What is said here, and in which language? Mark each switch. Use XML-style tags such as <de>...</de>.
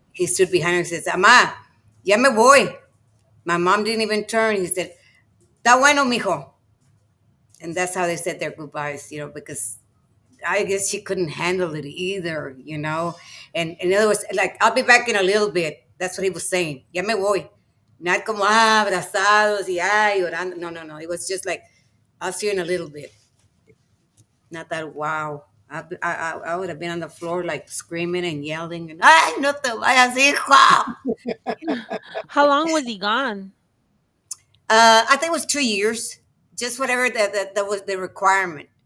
<en>he stood behind her and says,</en> <es>"Ama, ya me voy."</es> <en>My mom didn't even turn. He said,</en> <es>"Está bueno, mijo."</es> <en>And that's how they said their goodbyes, because I guess she couldn't handle it either. And in other words, like, "I'll be back in a little bit." That's what he was saying.</en> <es>Ya me voy.</es> <en>Not</en> <es>como, abrazados y, llorando.</es> <en>No, no, no. It was just like, "I'll see you in a little bit." Not that, wow. I would have been on the floor, like, screaming and yelling. And,</en> <es>"Ay, no te vayas, hijo."</es> <en>How long was he gone? I think it was 2 years, just whatever that was the requirement.</en>